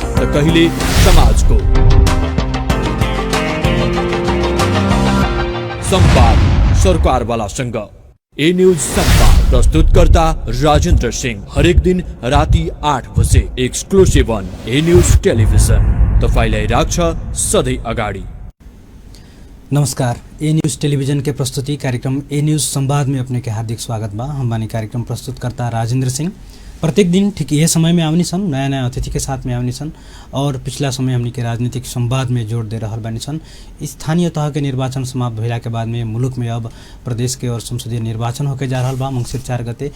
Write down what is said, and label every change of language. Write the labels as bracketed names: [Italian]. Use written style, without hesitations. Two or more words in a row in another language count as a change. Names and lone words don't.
[Nepali] कहिले समाजको संवाद सरकारवालासँग। ए न्यूज संवाद प्रस्तुतकर्ता राजेन्द्र सिंह। हरेक दिन राति 8 बजे [English] exclusive on [Nepali] ए न्यूज टेलिभिजन। तपाईलाई राख्छ सधैँ अगाडि। [Bhojpuri] नमस्कार, ए न्यूज टेलीविजन के प्रस्तुति कार्यक्रम ए न्यूज संवाद में अपने के हार्दिक स्वागत बा। हम बानी कार्यक्रम प्रस्तुतकर्ता राजेन्द्र सिंह। प्रत्येक दिन ठीक यह समय में आवनी सन, नया नया अतिथि के साथ में आवनी सन और पिछला समय हमनी के राजनीतिक संवाद में जोड़ दे रहल बानी सन। स्थानीय तह के निर्वाचन समाप्त भइला के बाद में मुल्क में अब प्रदेश के और संसदीय निर्वाचन होके जा रहल बा मंगसिर 4 गते।